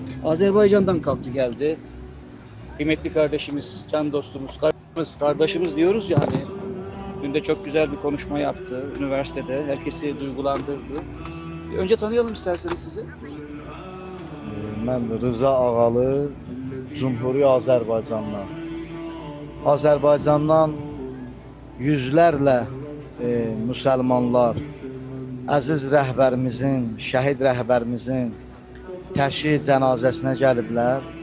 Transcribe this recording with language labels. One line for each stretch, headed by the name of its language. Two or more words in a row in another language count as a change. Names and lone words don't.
Turkish: Azerbaycan'dan kalktı geldi. Kıymetli kardeşimiz, can dostumuz, kardeşimiz diyoruz ya hani. Dün de çok güzel bir konuşma yaptı üniversitede. Herkesi duygulandırdı. Önce tanıyalım isterseniz sizi.
Azerbaijani: Mən Rıza Ağalı, Cumhuri Azərbaycandan. Azərbaycandan yüzlərlə müsəlmanlar, əziz rəhbərimizin, şəhid rəhbərimizin təşyid cənazəsinə gəliblər.